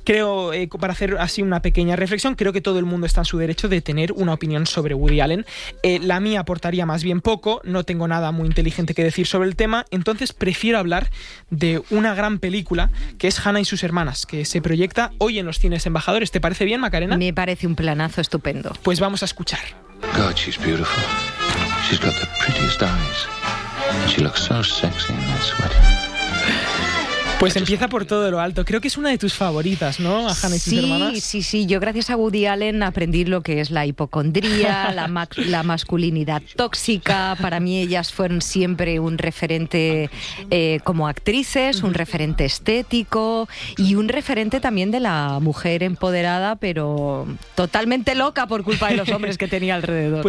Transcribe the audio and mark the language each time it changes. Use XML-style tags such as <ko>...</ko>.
<es>Creo, para hacer así una pequeña reflexión, creo que todo el mundo está en su derecho de tener una opinión sobre Woody Allen. La mía aportaría más bien poco, no tengo nada muy inteligente que decir sobre el tema, entonces prefiero hablar de una gran película, que es Hannah y sus hermanas, que se proyecta hoy en los cines Embajadores. ¿Te parece bien, Macarena? Me parece un planazo estupendo. Pues vamos a escuchar.</es> <en>God, she's beautiful. She's got the prettiest eyes. She looks so sexy in that sweater.</en> <es>Pues empieza por todo lo alto. Creo que es una de tus favoritas, ¿no? A Hannah y sus hermanas. Sí, sí, sí. Yo gracias a Woody Allen aprendí lo que es la hipocondría, la masculinidad tóxica. Para mí ellas fueron siempre un referente como actrices, un referente estético y un referente también de la mujer empoderada, pero totalmente loca por culpa de los hombres que tenía alrededor.</es>